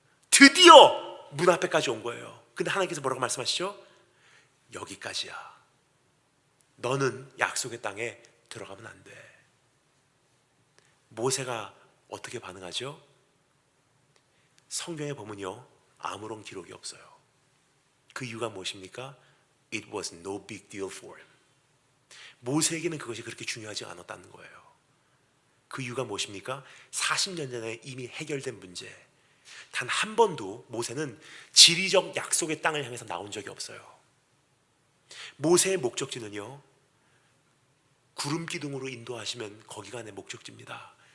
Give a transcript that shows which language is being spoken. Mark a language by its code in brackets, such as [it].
[ko] 드디어 문 앞에까지 온 거예요. 근데 하나님께서 뭐라고 말씀하시죠? 여기까지야. 너는 약속의 땅에 들어가면 안 돼. 모세가 어떻게 반응하죠? 성경에 보면요 아무런 기록이 없어요. 그 이유가 무엇입니까? [en] It was no big deal for him. [ko] 모세에게는 그것이 그렇게 중요하지 않았다는 거예요. 그 이유가 무엇입니까? 40년 전에 이미 해결된 문제. 단 한 번도 모세는 지리적 약속의 땅을 향해서 나온 적이 없어요. 모세의 목적지는요 구름기둥으로 인도하시면 거기가 내 목적지입니다.